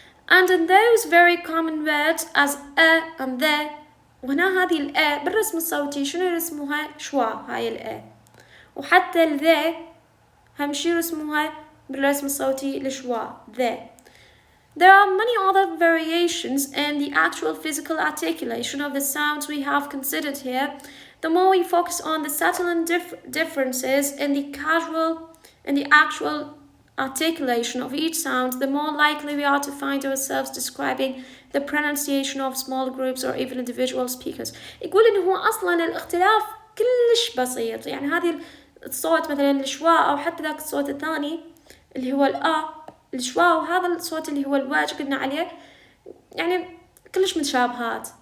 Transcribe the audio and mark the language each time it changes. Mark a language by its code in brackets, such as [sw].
[en] And in those very common words as and the، [ar] وهنا هذه بالرسم الصوتي شنو يرسموها؟ شوا هاي وحتى the هم شي يرسموها بالرسم الصوتي لشوا the. [en] There are many other variations in the actual physical articulation of the sounds we have considered here. The more we focus on the subtle differences in the actual articulation of each sound, the more likely we are to find ourselves describing the pronunciation of small groups or even individual speakers. [ar] يقول إنه هو أصلاً الاختلاف كلش بسيط. يعني هذه الصوت مثلاً الشوا أو حتى ذاك الصوت الثاني اللي هو الشوا، وهذا الصوت اللي هو الواج قلنا عليه يعني كلش متشابهات.